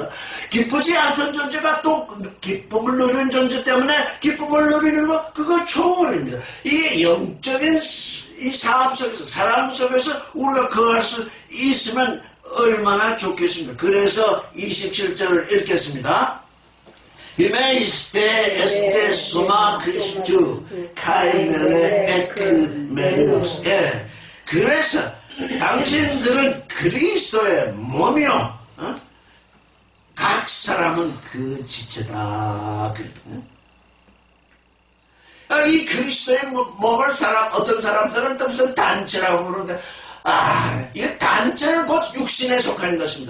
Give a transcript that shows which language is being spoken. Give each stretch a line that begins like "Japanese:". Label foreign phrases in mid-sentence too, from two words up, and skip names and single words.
Korean: 기쁘지 않던 존재가 또 기쁨을 누리는 존재 때문에 기쁨을 누리는 거, 그거 초월입니다. 이게 영적인 이 사람 속에서 우리가 거할 수 있으면 얼마나 좋겠습니까? 그래서 27절을 읽겠습니다.
Greek: Ὑμεῖς ἐστε σῶμα Χριστοῦ καὶ μέλη ἐκ μέρους.
Korean: 그래서 당신들은 그리스도의 몸이요, 각 사람은 그 지체다. 이 그리스도의 몸을 어떤 사람들은 또 무슨 단체라고 부르는데, 이거 단체는 곧 육신에 속하는 것입니다.